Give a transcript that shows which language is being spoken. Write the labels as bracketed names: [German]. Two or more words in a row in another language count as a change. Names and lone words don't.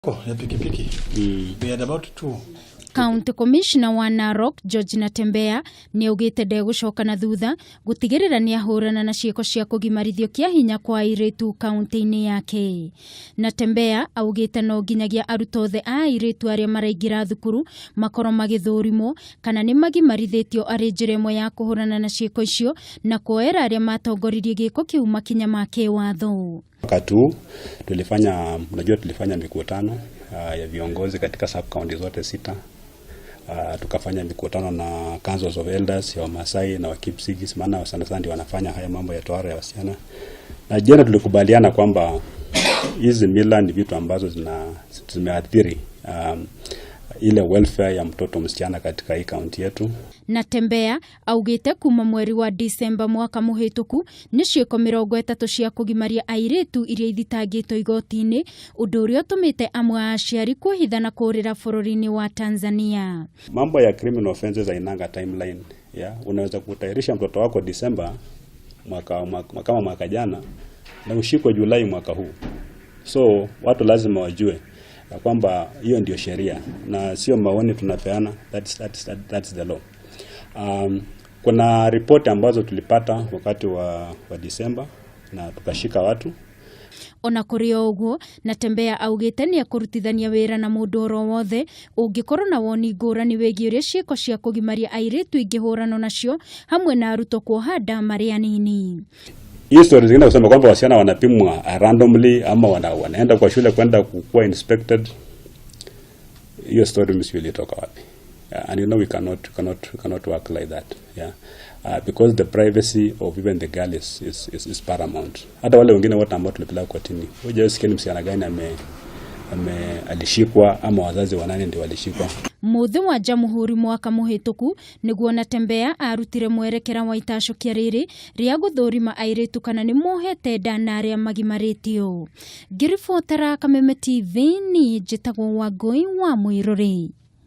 [Swahili] Ya pikipiki. [English] We had about 2. [Kikuyu] County Commissioner wa Narok George Natembeya ni yugite ndegũcoka na thutha gutigirira ni ahurana na ciiko cia kugimarithio kia hinya kwa airitu kaunti-ini yake. Natembeya augite nonginyagia arutwo othe a airitu aria maraingira thukuru makoro magithurimwo kana nimagimaritio ari njira imwe ya kuhurana na ciiko icio na kuoera aria matongoririe giiko kiu makinya make watho. [Swahili] Wakati tulifanya mikutano ya viongozi katika sub county zote 6. Tukafanya mikutano na [English] councils of elders [Swahili] ya Masai na Wakipsigis, maana sana ndio wanafanya haya mambo ya tohara ya wasichana. Na jana tulikubaliana kwamba hizi mila ni vitu ambazo zimeathiri ile welfare ya mtoto msichana katika hii county yetu. [Kikuyu] Natembeya augite kuma mweri wa Disemba mwaka muhituku ni ciiko 30 cia kugimaria airitu iria ithitangitwo igoti-ini, undu uria utumite amwe aciari kuhithana kurira bururi-ini wa Tanzania. [Swahili] Mambo ya [English] criminal offenses [Swahili] hainanga timeline. Unaweza kutayarisha mtoto wako Disemba mwaka jana na ushikwe Julai mwaka huu. So watu lazima wajue ya kwamba hiyo ndio sheria na sio maoni tunapeana. [English] That's the law. [Swahili] Kuna report ambazo tulipata wakati wa Disemba na tukashika watu. [Kikuyu] Ona kuri oguo Natembeya augite ni akurutithania wira na mundu oro wothe ungikorwo na woni ngurani wegi uria ciiko cia kugimaria airitu ingihurana nacio hamwe na arutwo kuohanda mari anini. [Swahili] Hii story zingine kusema kwamba wasichana wanapimwa randomly ama wanaenda kwa shule kwenda kuwa inspected. Hiyo story msiwili toka wapi? [English] And you know we cannot work like that. Because the privacy of even the girl is paramount. [Swahili] Hata wale wengine wote ambao tulipeleka kotini, wewe sikeni msichana gani alishikwa ama wazazi wanani ndio walishikwa. [Kikuyu] Muthi wa Jamhuri mwaka muhituku niguo Natembeya arutire mwerekera wa itacokia riri ria guthurima airitu kana nimohete na aria magimaritio. Ngiribotera Kameme TV ni njitagwo Wangui wa Mwiruri.